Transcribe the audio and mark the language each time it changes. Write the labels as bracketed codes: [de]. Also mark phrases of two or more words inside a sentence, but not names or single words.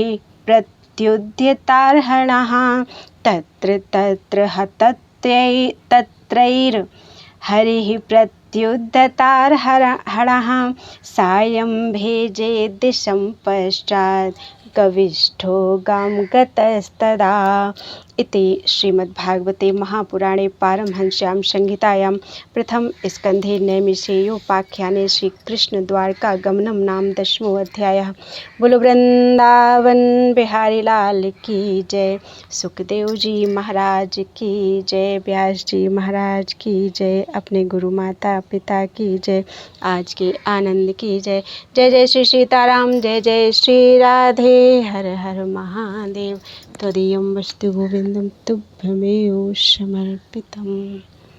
[sa] प्रत्युद्यतार्हणः तत्र हतत्रैर् हरिः प्रत्युद्यतार्हणः सायं भेजे दिशं पश्चात् कविष्ठो गां गतस्तदा इति श्रीमद्भागवते महापुराणे पारमहंस्यां संहितायां प्रथम स्कन्धे नैमिषेयोपाख्याने श्रीकृष्णद्वारकागमनं नाम 10वां अध्यायः। [hi] बोलो वृंदावन बिहारी लाल की जय, सुखदेव जी महाराज की जय, व्यास जी महाराज की जय, अपने गुरु माता पिता की जय, आज के आनंद की जय। जय जय श्री सीताराम, जय जय श्री राधे, हर हर महादेव। [sa] त्वदीयं वस्तु गोविंदं तुभ्यमेव समर्पितम्।